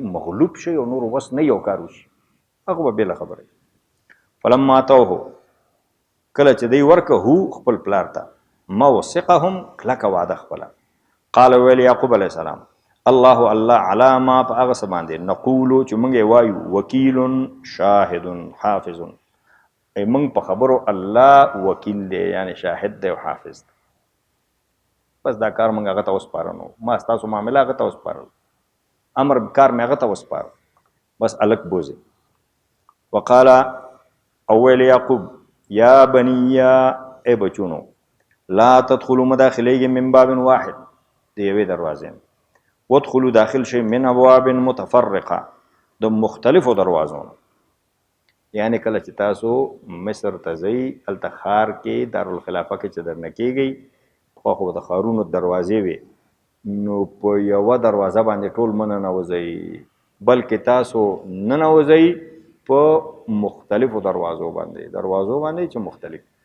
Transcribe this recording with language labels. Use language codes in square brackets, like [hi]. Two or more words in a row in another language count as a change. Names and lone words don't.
[ps] مغلوب شي او نور وس نه یو کار وشي هغه به بېله خبره [ar] فلما اتوه [ps] کله چې دی ورکه هو خپل پلار ته موثقهم کلکه وعده خپله قال ویل یعقوب علیه السلام [ar] الله علی ما [ps] په هغه څه باندې نقولو چې موږ یې وایو وکیل شاهد حافظ موږ په خبرو الله وکیل دی یعنی شاهد دی او حافظ دی بس دا کار موږ هغه ته وسپاره نو ما ستاسو معامله هغه ته وسپارل امر کار مې هغه ته وسپاره بس الک بوزي وقال اول یعقوب [ar] یا بنی [ps] ای بچونو [ar] لا تدخلوا [ps] مداخلیږي [ar] من باب واحد [ps] د یوې دروازې وادخلوا داخل شئ [ar] من ابواب متفرقه [ps] د مختلفو دروازو یعنی کله چې تاسو مصر ته ځئ هلته ښار کې دارالخلافه کې چې درنه کېږئ پخوا خو د ښارونو دروازې وې نو په یوه دروازه باندې ټول مه ننوځئ بلکې تاسو ننوځئ په مختلفو دروازو باندې چې مختلف